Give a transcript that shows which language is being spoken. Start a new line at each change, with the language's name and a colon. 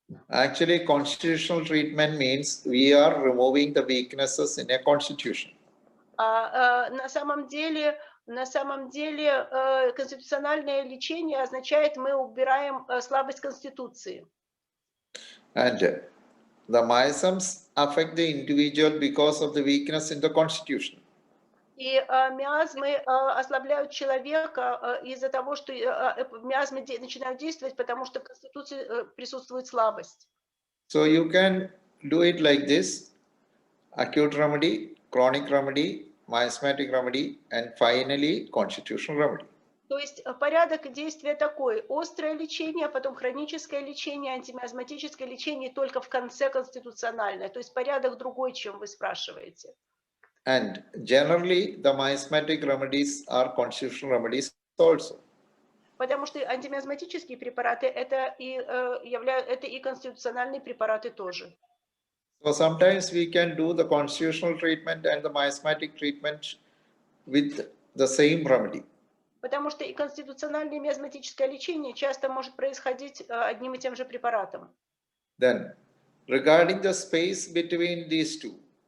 English: Actually, constitutional treatment means we are removing the weaknesses in a constitution.
Russian: На самом деле, конституциональное лечение означает, мы убираем слабость конституции.
English: And the miasms affect the individual because of the weakness in the constitution.
Russian: И миазмы ослабляют человека из-за того, что миазмы начинают действовать, потому что в конституции присутствует слабость.
English: So you can do it like this: acute remedy, chronic remedy, miasmatic remedy, and finally constitutional remedy.
Russian: То есть порядок действия такой: острое лечение, потом хроническое лечение, антимиазматическое лечение, и только в конце конституциональное. То есть порядок другой, чем вы спрашиваете.
English: And generally, the miasmatic remedies are constitutional remedies also.
Russian: Потому что антимиазматические препараты это и конституциональные препараты тоже.
English: So sometimes we can do the constitutional treatment and the miasmatic treatment with the same remedy.
Russian: Потому что и конституциональное и миазматическое лечение часто может происходить одним и тем же препаратом.
English: Then, regarding the space between these two.